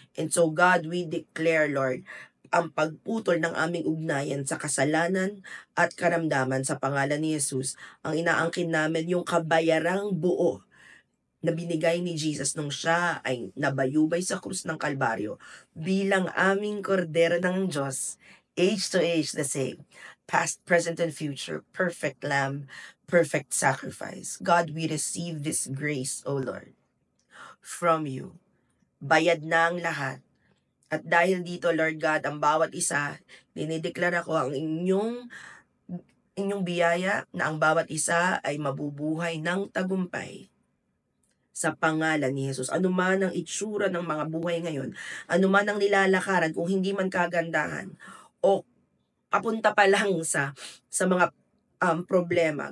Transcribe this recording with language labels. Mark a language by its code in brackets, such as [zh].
[en] And so God, we declare, Lord, [tl] ang pagputol ng aming ugnayan sa kasalanan at karamdaman sa pangalan ni Jesus. Ang inaangkin namin yung kabayarang buo na binigay ni Jesus nung siya ay nabayubay sa krus ng Kalbaryo bilang aming kordero ng Diyos, [en] age to age the same. Past, present, and future, perfect Lamb, perfect sacrifice. God, we receive this grace, O Lord, from you. [tl] Bayad na ang lahat. At dahil dito, Lord God, ang bawat isa, dinideklara ko ang inyong biyaya na ang bawat isa ay mabubuhay ng tagumpay sa pangalan ni Jesus. Ano man ang itsura ng mga buhay ngayon, ano man ang nilalakaran, kung hindi man kagandahan, o papunta pa lang sa mga problema.